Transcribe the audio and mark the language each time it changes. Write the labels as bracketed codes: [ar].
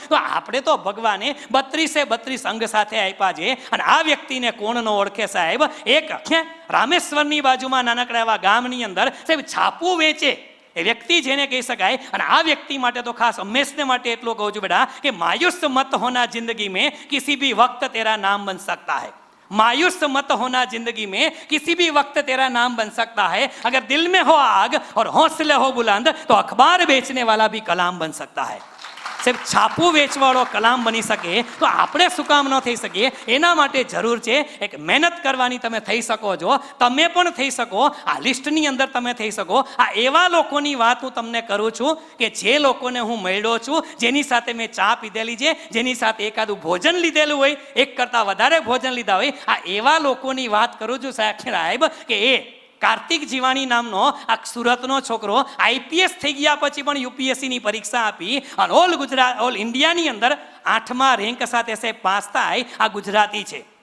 [gu] તો આપણે તો ભગવાને 32 અંગ સાથે આપ્યા છે અને આ વ્યક્તિને કોણ ન ઓળખે સાહેબ. એક રામેશ્વરની બાજુમાં નાનકડા એવા ગામની અંદર સાહેબ છાપું વેચે એ વ્યક્તિ જેને કહી શકાય. અને આ વ્યક્તિ માટે તો ખાસ હંમેશને માટે એટલું કહું છું બેટા કે [hi] માયુસ મત હોના જિંદગી મેં કિસી ભી વક્ત તેરા નામ બન सकता है. मायूस मत होना जिंदगी में किसी भी वक्त तेरा नाम बन सकता है. अगर दिल में हो आग और हौसले हो बुलंद तो अखबार बेचने वाला भी कलाम बन सकता है. [gu] સાહેબ, છાપું વેચવાળો કલામ બની શકે તો આપણે શું કામ ન થઈ શકીએ? એના માટે જરૂર છે એક મહેનત કરવાની. તમે થઈ શકો છો, તમે પણ થઈ શકો, આ લિસ્ટની અંદર તમે થઈ શકો. આ એવા લોકોની વાત હું તમને કરું છું કે જે લોકોને હું મળ્યો છું, જેની સાથે મેં ચા પીધેલી છે, જેની સાથે એકાદું ભોજન લીધેલું હોય, એક કરતાં વધારે ભોજન લીધા હોય, આ એવા લોકોની વાત કરું છું સાહેબ કે એ કાર્તિક જીવાણી નામનો આ સુરતનો છોકરો આઈપીએસ થઈ ગયા પછી પણ યુપીએસસીની પરીક્ષા આપી અને ઓલ ઇન્ડિયાની અંદર 8મા રેન્ક સાથે સાહેબ પાસ થાય. આ ગુજરાતી છે.